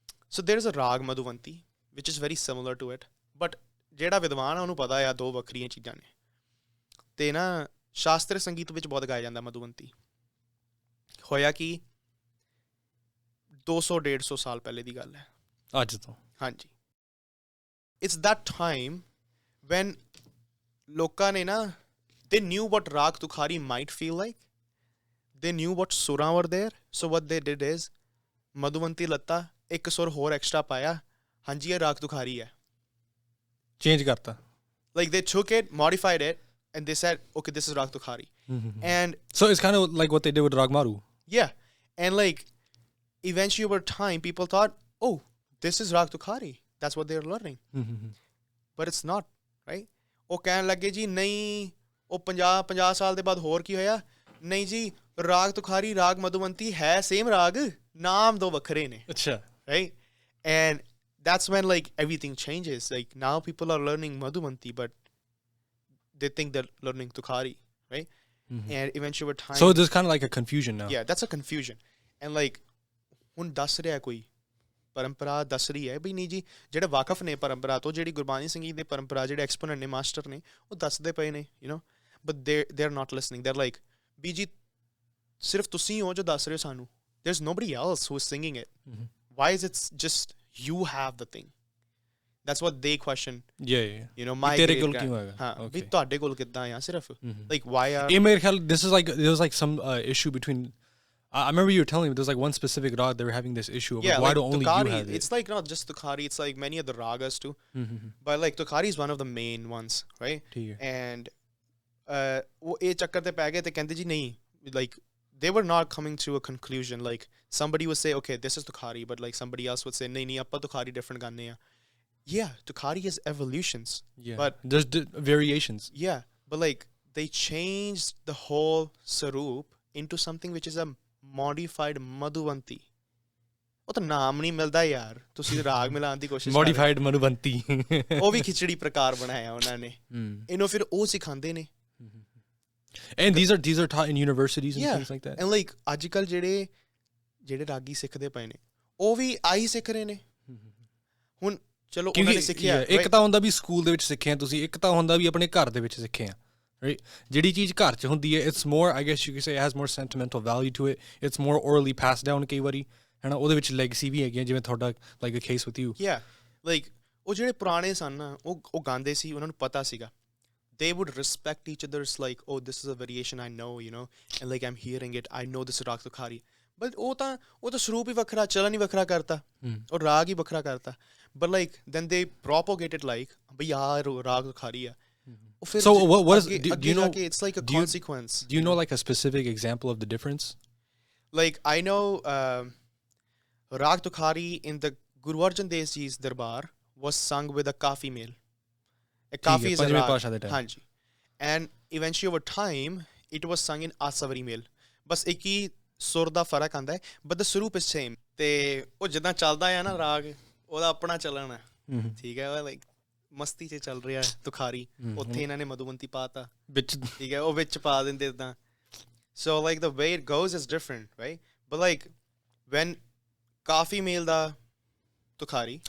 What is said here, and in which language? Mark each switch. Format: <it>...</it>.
<en>So there's a rag Madhuvanti which is very similar to it, but</en> <pa>ਜਿਹੜਾ ਵਿਦਵਾਨ ਆ ਉਹਨੂੰ ਪਤਾ ਆ ਦੋ ਵੱਖਰੀਆਂ ਚੀਜ਼ਾਂ ਨੇ. ਤੇ ਨਾ ਸ਼ਾਸਤਰੀ ਸੰਗੀਤ ਵਿੱਚ ਬਹੁਤ ਗਾਇਆ ਜਾਂਦਾ ਮਧੂਵੰਤੀ. ਹੋਇਆ ਕਿ 200-150 ਸਾਲ ਪਹਿਲੇ ਦੀ ਗੱਲ ਹੈ ਅੱਜ ਤੋਂ.</pa> <en>ਹਾਂਜੀ, it's that time when</en> <pa>ਲੋਕਾਂ ਨੇ ਨਾ,</pa> <en>they knew what Rag Tukhari might feel like, they knew what suਰਾਂ were there, so what they did is</en> <pa>ਮਧੂਵੰਤੀ ਲੱਤਾ, ਇੱਕ ਸੁਰ ਹੋਰ ਐਕਸਟਰਾ ਪਾਇਆ, ਹਾਂਜੀ ਇਹ ਰਾਗ ਤੁਖਾਰੀ ਹੈ, ਚੇਂਜ ਕਰਤਾ.</pa> <en>like they took it, modified it, and they said, okay, this is Rag Tukhari. And so it's kind of like what they did with Rag Maru. Yeah, and like eventually over time people thought, oh, this is Rag Tukhari, that's what they're learning. But it's not, right?</en> <pa>ਉਹ ਕਹਿਣ ਲੱਗੇ ਜੀ ਨਹੀਂ, ਉਹ 50 ਸਾਲ ਦੇ ਬਾਅਦ ਹੋਰ ਕੀ ਹੋਇਆ, ਨਹੀਂ ਜੀ ਰਾਗ ਤੁਖਾਰੀ ਰਾਗ ਮਧੂਵੰਤੀ ਹੈ ਸੇਮ ਰਾਗ, ਨਾਮ ਦੋ ਵੱਖਰੇ ਨੇ. ਅੱਛਾ, right?</pa> <en>And that's when like everything changes. Like now people are learning Madhuvanti, but they think they're learning Tukhari, right? And eventually over time, so there's kind of like a confusion now. Yeah, that's a confusion.</en> <pa>And like ਹੁਣ ਦੱਸ ਰਿਹਾ ਕੋਈ ਪਰੰਪਰਾ ਦੱਸ ਰਹੀ ਹੈ ਵੀ ਨਹੀਂ ਜੀ, ਜਿਹੜੇ ਵਾਕਫ ਨੇ ਪਰੰਪਰਾ ਤੋਂ, ਜਿਹੜੀ ਗੁਰਬਾਣੀ ਸੰਗੀਤ ਦੇ ਪਰੰਪਰਾ, ਜਿਹੜੇ ਐਕਸਪੋਨੈਂਟ ਨੇ, ਮਾਸਟਰ ਨੇ, ਉਹ ਦੱਸਦੇ ਪਏ ਨੇ,</pa> <en>you know, but they're not listening. They're like,</en> <pa>ਵੀ ਜੀ ਸਿਰਫ ਤੁਸੀਂ ਹੋ ਜੋ ਦੱਸ ਰਹੇ ਹੋ ਸਾਨੂੰ,</pa> <en>there's nobody else who is singing it. Why is it just you have the thing? That's what they question. Yeah. You know, my</en> <pa>ਤੇਰੇ ਕੋਲ ਕਿਉਂ ਹੈਗਾ? ਹਾਂ, ਵੀ ਤੁਹਾਡੇ ਕੋਲ ਕਿੱਦਾਂ ਆ ਸਿਰਫ,</pa> <en>like why are,</en> <pa>ਇਹ ਮੇਰੇ ਖਿਆਲ</pa> <en>this is like, there was like some issue between, I remember you were telling me there's like one specific rag they were having this issue of, like, why do only Tukhari, you have it? It's like not just Tukhari, it's like many other ragas too. But like Tukhari is one of the main ones, right?</en> <pa>And ਉਹ ਇਹ ਚੱਕਰ ਤੇ ਪੈ ਗਏ ਤੇ ਕਹਿੰਦੇ ਜੀ ਨਹੀਂ,</pa> <en>like they were not coming to a conclusion. Like somebody would say, okay, this is Tukhari, but like somebody else would say,</en> <pa>nahi, appa Tukhari different gaane hai.</pa> <en>Yeah, Tukhari has evolutions. Yeah, but there's variations. Yeah, but like they changed the whole saroop into something which is a modified Madhuvanti.</en> <pa>ਉਹ ਤਾਂ ਨਾਮ ਨਹੀਂ ਮਿਲਦਾ ਯਾਰ, ਤੁਸੀਂ ਰਾਗ ਮਿਲਾਉਣ ਦੀ ਕੋਸ਼ਿਸ਼</pa> <en>modified Madhuvanti.</en> <pa>ਉਹ ਵੀ ਖਿਚੜੀ ਪ੍ਰਕਾਰ ਬਣਾਇਆ ਉਹਨਾਂ ਨੇ, ਇਹਨੂੰ ਫਿਰ ਉਹ ਸਿਖਾਉਂਦੇ ਨੇ.</pa> <en>And these are taught in universities and things like that.</en> <pa>And like ਅੱਜ ਕੱਲ ਜਿਹੜੇ ਰਾਗੀ ਸਿੱਖਦੇ ਪਏ ਨੇ, ਉਹ ਵੀ ਆਹੀ ਸਿੱਖ ਰਹੇ ਨੇ. ਹੁਣ ਚਲੋ ਉਹਨਾਂ ਨੇ ਸਿੱਖਿਆ, ਇੱਕ ਤਾਂ ਹੁੰਦਾ ਵੀ ਸਕੂਲ ਦੇ ਵਿੱਚ ਸਿੱਖੇ ਆ ਤੁਸੀਂ, ਇੱਕ ਤਾਂ ਹੁੰਦਾ ਵੀ ਆਪਣੇ ਘਰ ਦੇ ਵਿੱਚ ਸਿੱਖੇ ਆ, right? ਜਿਹੜੀ ਚੀਜ਼ ਘਰ 'ਚ ਹੁੰਦੀ ਹੈ,</pa> <en>it's more, I guess you could say, it has more sentimental value to it. It's more orally passed down</en> <pa>ਕਈ ਵਾਰੀ, ਹੈ ਨਾ, ਉਹਦੇ ਵਿੱਚ ਲੈਗਸੀ ਵੀ ਹੈਗੀ, ਜਿਵੇਂ ਤੁਹਾਡਾ</pa> <en>like a case with you.</en> <pa>Yeah, like ਉਹ ਜਿਹੜੇ ਪੁਰਾਣੇ ਸਨ ਨਾ, ਉਹ ਗਾਉਂਦੇ ਸੀ, ਉਹਨਾਂ ਨੂੰ ਪਤਾ ਸੀਗਾ.</pa> <en>They would respect each other's, like, oh, this is a variation I know, you know, and like I'm hearing it, I know this is Rag Tukhari.</en> <pa>But ਉਹ ਤਾਂ ਸਰੂਪ ਹੀ ਵੱਖਰਾ, ਚਲਨ ਹੀ ਵੱਖਰਾ ਕਰਤਾ, ਔਰ ਰਾਗ ਹੀ ਵੱਖਰਾ ਕਰਤਾ.</pa> <en>But like then they propagate it like,</en> <pa>bhai yaar Rag Tukhari hai.</pa> <en>So what is, do you know, it's like a consequence. Do you know like a specific example of the difference? Like I know Rag Tukhari in the Guru Arjan Dev Ji's darbar, was sung with a kafi male. A kafi is a raag. Hanji. And eventually over time it was sung in asavari male.</en> <pa>Bas ek hi ਸੁਰ ਦਾ ਫਰਕ ਆਉਂਦਾ ਹੈ</pa> <en>but the ਸਰੂਪ is same</en> <pa>ਤੇ ਉਹ ਜਿੱਦਾਂ ਚੱਲਦਾ ਆ ਨਾ ਰਾਗ ਉਹਦਾ ਆਪਣਾ ਚੱਲਣ ਹੈ ਠੀਕ ਹੈ ਉਹ ਲਾਈਕ ਮਸਤੀ 'ਚ ਚੱਲ ਰਿਹਾ ਤੁਖਾਰੀ ਉੱਥੇ ਇਹਨਾਂ ਨੇ ਮਧੂਬੰਤੀ ਪਾਤਾ ਵਿੱਚ ਠੀਕ ਹੈ ਉਹ ਵਿੱਚ ਪਾ ਦਿੰਦੇ ਇੱਦਾਂ</pa> <en>so like the way it goes is different right but like when</en> <pa>coffee male ਦਾ Tukhari</pa>